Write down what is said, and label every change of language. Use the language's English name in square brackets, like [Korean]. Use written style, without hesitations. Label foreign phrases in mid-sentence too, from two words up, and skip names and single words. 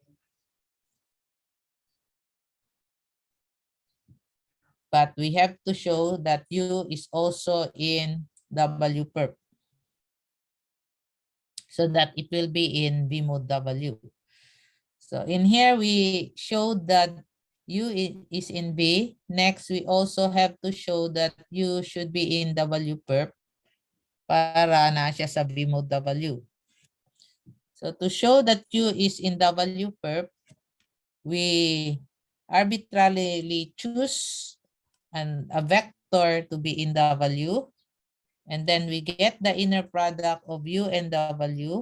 [English] But we have to show that U is also in W perp, so that it will be in V mode W. So in here, we showed that U is in V. Next, we also have to show that U should be in W perp [Filipino] para na siya sa [English] V mode W. So to show that U is in W perp, we arbitrarily choose a vector to be in W, and then we get the inner product of U and W.